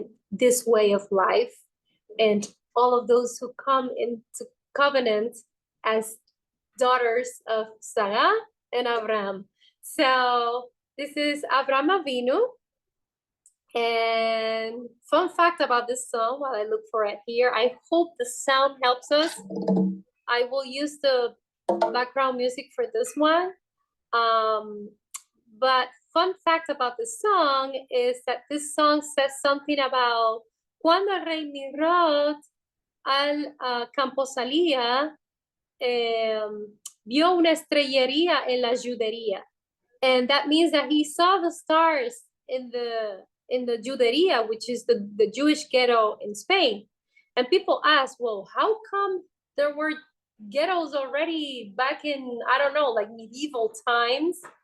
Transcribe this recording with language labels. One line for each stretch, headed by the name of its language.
English: this way of life, and all of those who come into covenant as daughters of Sarah and Abraham. So this is Abraham Avinu. And fun fact about this song, while I look for it here, I hope the sound helps us. I will use the background music for this one. But fun fact about the song is that this song says something about
Ladino: cuando el rey Nimrod al campo salía, vio una estrellería en la judería.
English: And that means that he saw the stars in the Juderia, which is the Jewish ghetto in Spain. And people ask, well, how come there were ghettos already back in, I don't know, like medieval times?